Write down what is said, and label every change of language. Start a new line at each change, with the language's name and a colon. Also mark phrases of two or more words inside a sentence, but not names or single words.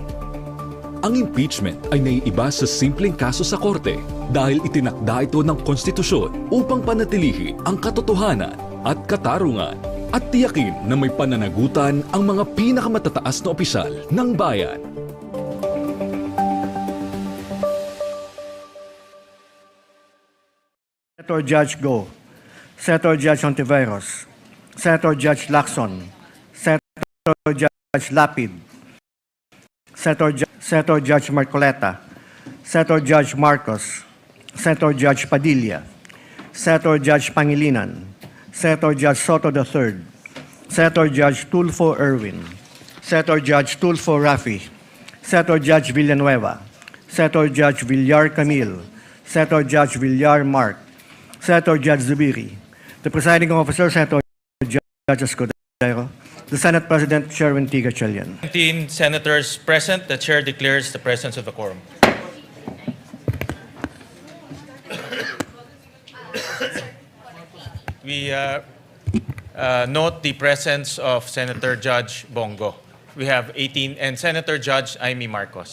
Filipino: Ang impeachment ay naiiba sa simpleng kaso sa korte dahil itinakda ito ng konstitusyon upang panatilihi ang katotohanan at katarungan at tiyakin na may pananagutan ang mga pinakamatataas na opisyal ng bayan.
English: Senator Judge Go, Senator Judge Ontiveros, Senator Judge Lacson, Senator Judge Lapid, Senator Judge Marcoleta, Senator Judge Marcos, Senator Judge Padilla, Senator Judge Pangilinan, Senator Judge Soto III, Senator Judge Tulfo Erwin, Senator Judge Tulfo Rafi, Senator Judge Villanueva, Senator Judge Villar Camille, Senator Judge Villar Mark, Senator Judge Zubiri, the presiding officer, Senator Judge Escudero, the Senate President, Sherwin T. Gatchalian. 19 senators present. The chair declares the presence of a quorum. We note the presence of Senator Judge Bongo. We have 18, and Senator Judge Amy Marcos.